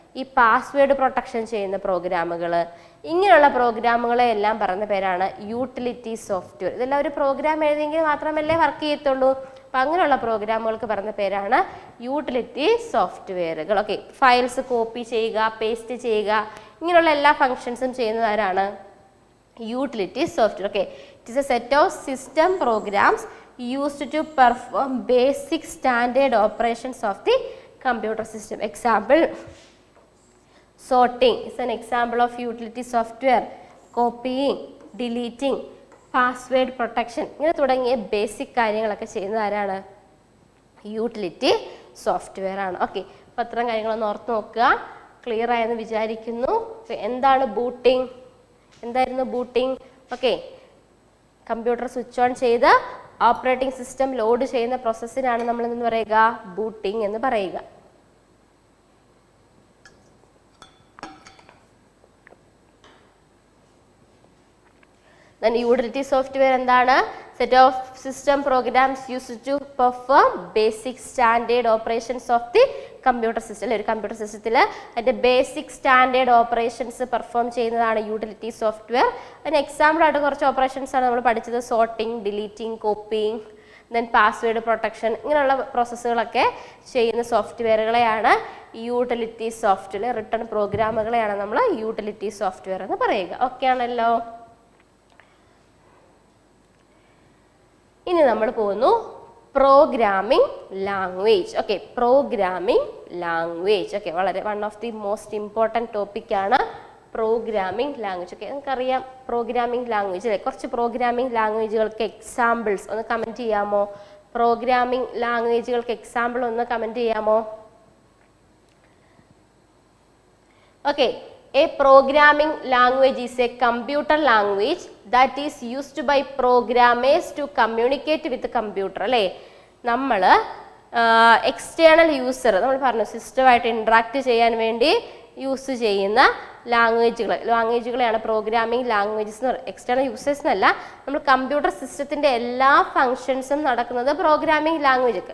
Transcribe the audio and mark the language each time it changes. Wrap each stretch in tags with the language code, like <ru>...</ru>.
<ml>ഈ password protection ചെയ്യുന്ന പ്രോഗ്രാമുകൾ, ഇങ്ങനെയുള്ള പ്രോഗ്രാമുകളെ എല്ലാം പറയുന്ന പേരാണ് യൂട്ടിലിറ്റി സോഫ്റ്റ്വെയർ. ഇതെല്ലാം ഒരു പ്രോഗ്രാം എഴുതിയെങ്കിൽ മാത്രമല്ലേ വർക്ക് ചെയ്യത്തുള്ളൂ. അപ്പം അങ്ങനെയുള്ള പ്രോഗ്രാമുകൾക്ക് പറയുന്ന പേരാണ് യൂട്ടിലിറ്റി സോഫ്റ്റ്വെയറുകൾ. ഓക്കെ, ഫയൽസ് കോപ്പി ചെയ്യുക, പേസ്റ്റ് ചെയ്യുക, ഇങ്ങനെയുള്ള എല്ലാ ഫങ്ഷൻസും ചെയ്യുന്നത് ആരാണ്? Utility software.</ml> <en>Okay, it is a set of system programs used to perform basic standard operations of the computer system. Example, sorting is an example of utility software. Copying, deleting, password protection,</en> <ml>ഇങ്ങനെ തുടങ്ങിയ basic കാര്യങ്ങളൊക്കെ ചെയ്യുന്നത് ആരാണ്? Utility software ആണ്. Okay, അപ്പോൾ അത്തരം കാര്യങ്ങളൊന്ന് ഓർത്ത് നോക്കുക. ക്ലിയർ ആയെന്ന് വിചാരിക്കുന്നു. എന്താണ് ബൂട്ടിംഗ്? എന്തായിരുന്നു booting? Okay, computer switch on ചെയ്ത് ഓപ്പറേറ്റിംഗ് സിസ്റ്റം ലോഡ് ചെയ്യുന്ന പ്രോസസ്സിനാണ് നമ്മൾ എന്ന് പറയുക ബൂട്ടിംഗ് എന്ന് പറയുക.</ml> <en>Then utility software</en> <ml>എന്താണ്?</ml> <en>Set of system programs used to perform basic standard operations of the computer system.</en> <ml>അല്ലെ, ഒരു കമ്പ്യൂട്ടർ സിസ്റ്റത്തിൽ അതിൻ്റെ ബേസിക് സ്റ്റാൻഡേർഡ് ഓപ്പറേഷൻസ് പെർഫോം ചെയ്യുന്നതാണ് യൂട്ടിലിറ്റി സോഫ്റ്റ്വെയർ. അതിന് എക്സാമ്പിൾ ആയിട്ട് കുറച്ച് ഓപ്പറേഷൻസ് ആണ് നമ്മൾ പഠിച്ചത്. Sorting, deleting, coping, then password protection, ഇങ്ങനെയുള്ള പ്രോസസ്സുകളൊക്കെ ചെയ്യുന്ന സോഫ്റ്റ്വെയറുകളെയാണ് യൂട്ടിലിറ്റി സോഫ്റ്റ്വെയർ. റിട്ടേൺ പ്രോഗ്രാമുകളെയാണ് നമ്മൾ യൂട്ടിലിറ്റി സോഫ്റ്റ്വെയർ എന്ന് പറയുക. ഓക്കെ ആണല്ലോ. ഇനി നമ്മൾ പോകുന്നു programming language. Okay, programming language. Okay, വളരെ</ml> <en>one of the most important</en> <ml>ടോപ്പിക്കാണ് പ്രോഗ്രാമിംഗ് ലാംഗ്വേജ്. ഓക്കെ, നമുക്കറിയാം പ്രോഗ്രാമിംഗ് ലാംഗ്വേജ് അല്ലേ. കുറച്ച് പ്രോഗ്രാമിംഗ് ലാംഗ്വേജുകൾക്ക് എക്സാമ്പിൾസ് ഒന്ന് കമൻറ്റ് ചെയ്യാമോ? പ്രോഗ്രാമിംഗ് ലാംഗ്വേജുകൾക്ക് എക്സാമ്പിൾ ഒന്ന് കമൻറ്റ് ചെയ്യാമോ?</ml> <en>Okay, a programming language is a computer language that is used by programmers to communicate with the computer.</en> <ml>അല്ലേ, നമ്മൾ എക്സ്റ്റേണൽ യൂസർ നമ്മൾ പറഞ്ഞു സിസ്റ്റമായിട്ട് ഇൻട്രാക്ട് ചെയ്യാൻ വേണ്ടി യൂസ് ചെയ്യുന്ന ലാംഗ്വേജുകളെയാണ് പ്രോഗ്രാമിംഗ് ലാംഗ്വേജസ് എന്ന് പറയുന്നത്. എക്സ്റ്റേണൽ യൂസേഴ്സ് എന്നല്ല, നമ്മൾ കമ്പ്യൂട്ടർ സിസ്റ്റത്തിൻ്റെ എല്ലാ ഫങ്ഷൻസും നടക്കുന്നത് പ്രോഗ്രാമിംഗ് ലാംഗ്വേജ്.</ml>